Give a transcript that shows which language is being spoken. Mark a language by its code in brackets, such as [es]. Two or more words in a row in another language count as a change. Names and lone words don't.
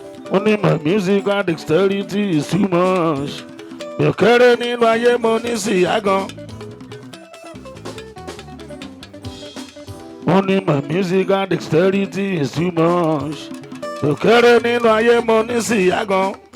[yo] Ó ní [en] my musical dexterity is too much. [yo] Mi ò kéré nínú ayé, mo ní síyá gan. Ó ní [en] my musical dexterity is too much. [yo] Mi ò kéré nínú ayé, mo ní síyá gan.